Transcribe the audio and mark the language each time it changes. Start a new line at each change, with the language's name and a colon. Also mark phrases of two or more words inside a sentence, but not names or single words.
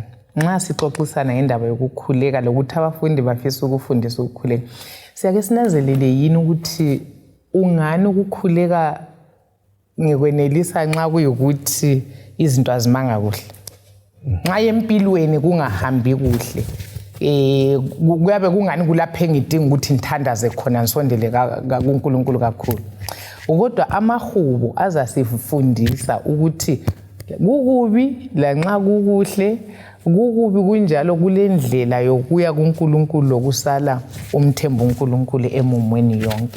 North Ndebele: Nxa sixoxisana ngendaba yokukhuleka lokuthi abafundi bafisa ukufundisa ukukhuleka, siyake sinanzelele yini ukuthi ungani ukukhuleka ngekwenelisa nxa kuyukuthi izinto azimanga kuhle? Nxa empilweni kungahambi kuhle kuyabe kungani kulapho engidinga ukuthi ngithandaze khona ngisondele kuNkulunkulu kakhulu. Kodwa amahubo azasifundisa ukuthi kukubi lanxa kukuhle, kukubi kunjalo kulendlela yokuya kuNkulunkulu lokusala umthembu uNkulunkulu emumweni yonke.